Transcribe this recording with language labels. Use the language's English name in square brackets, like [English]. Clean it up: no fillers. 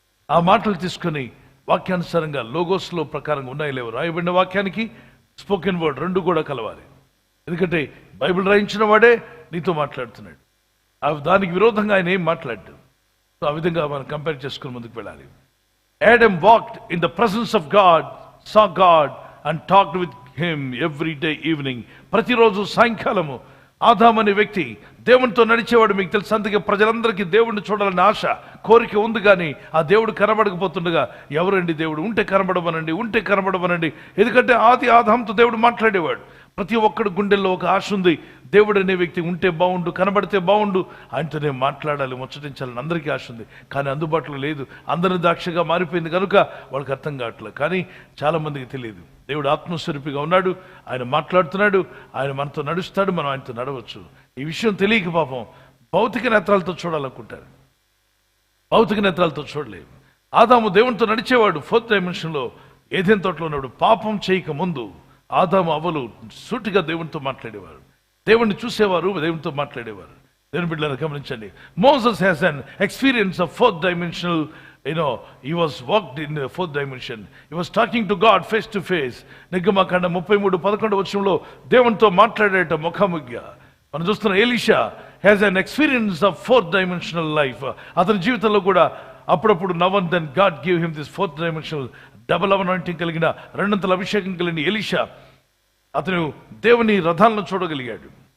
[Telugu] ఆ మాటలు తీసుకొని వాక్యానుసారంగా లోగోస్లో ప్రకారంగా ఉన్నాయి లేవు, రాయబడిన వాక్యానికి స్పోకెన్ వర్డ్ రెండు కూడా కలవాలి. ఎందుకంటే బైబిల్ రాయించిన వాడే నీతో మాట్లాడుతున్నాడు. దానికి విరోధంగా ఆయన ఏం మాట్లాడాడు. సో ఆ విధంగా మనం కంపేర్ చేసుకుని ముందుకు వెళ్ళాలి. [English] Adam walked in the presence of God, saw God and talked with him every day evening. [Telugu] ప్రతిరోజు సాయంకాలము ఆదాము అనే వ్యక్తి దేవునితో నడిచేవాడు. మీకు తెలుసు, అందుకే ప్రజలందరికీ దేవుడిని చూడాలని ఆశ, కోరిక ఉంది. కానీ ఆ దేవుడు కనబడకపోతుండగా ఎవరండి దేవుడు, ఉంటే కనబడమనండి. ఎందుకంటే ఆదాముతో దేవుడు మాట్లాడేవాడు. ప్రతి ఒక్కడి గుండెల్లో ఒక ఆశ ఉంది, దేవుడు అనే వ్యక్తి ఉంటే బాగుండు, కనబడితే బాగుండు, ఆయనతోనే మాట్లాడాలి, ముచ్చటించాలని అందరికీ ఆశ ఉంది. కానీ అందుబాటులో లేదు. అందరి దాక్షగా మారిపోయింది కనుక వాళ్ళకి అర్థం కావట్లేదు. కానీ చాలా మందికి తెలియదు. దేవుడు ఆత్మస్వరూపిగా ఉన్నాడు, ఆయన మాట్లాడుతున్నాడు, ఆయన మనతో నడుస్తాడు, మనం ఆయనతో నడవచ్చు. ఈ విషయం తెలియక పాపం భౌతిక నేత్రాలతో చూడాలనుకుంటారు. భౌతిక నేత్రాలతో చూడలేము. ఆదాము దేవునితో నడిచేవాడు. ఫోర్త్ డైమెన్షన్లో ఏదెన్ తోటలో ఉన్నాడు. పాపం చేయక ముందు ఆదాము అవ్వలు సూటిగా దేవునితో మాట్లాడేవారు, దేవుణ్ణి చూసేవారు, దేవునితో మాట్లాడేవారు. దేవుని బిడ్డలను గమనించండి. [English] Moses has an experience of fourth dimensional, he was walked in the fourth dimension. He was talking to God face to face. [Telugu] నిర్గమకాండం 33:11 వచనంలో దేవునితో మాట్లాడేట ముఖాముఖిగా మనం చూస్తున్న Elisha [English] Has an experience of fourth dimensional life. [Telugu] అతని జీవితంలో కూడా అప్పుడప్పుడు [English] now and then God give him this fourth dimensional double anointing [Telugu] కలిగిన, రెండంతల అభిషేకం కలిగిన ఎలీషా అతను దేవుని రథాలను చూడగలిగాడు.